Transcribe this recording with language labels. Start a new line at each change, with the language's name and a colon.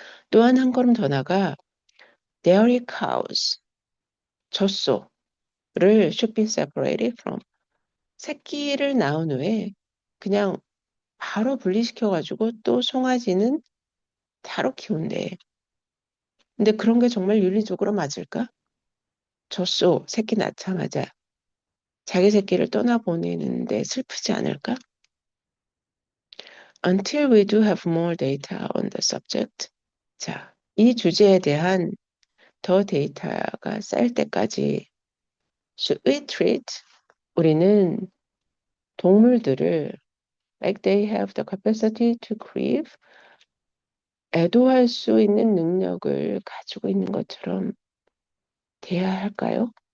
Korean: 또한 한 걸음 더 나가
English: dairy cows,
Korean: 젖소를
English: should be separated from
Korean: 새끼를 낳은 후에 그냥 바로 분리시켜가지고 또 송아지는 따로 키운대. 근데 그런 게 정말 윤리적으로 맞을까? 젖소 새끼 낳자마자 자기 새끼를 떠나보내는데 슬프지 않을까?
English: Until we do have more data on the subject.
Korean: 자, 이 주제에 대한 더 데이터가 쌓일 때까지
English: should we treat
Korean: 우리는 동물들을
English: like they have the capacity to grieve
Korean: 애도할 수 있는 능력을 가지고 있는 것처럼 대해야 할까요?